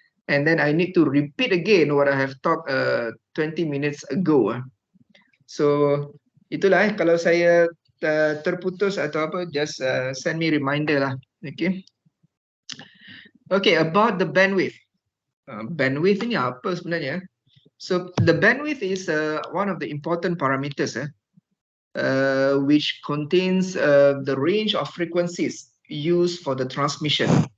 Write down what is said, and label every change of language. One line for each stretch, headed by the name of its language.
English: and then I need to repeat again what I have talked 20 minutes ago.
Malay: So itulah kalau saya terputus atau apa,
English: just send me reminder
Malay: lah. Okay.
English: Okay, about the bandwidth.
Malay: Bandwidth ini apa sebenarnya?
English: So the bandwidth is one of the important parameters which contains the range of frequencies used for the transmission.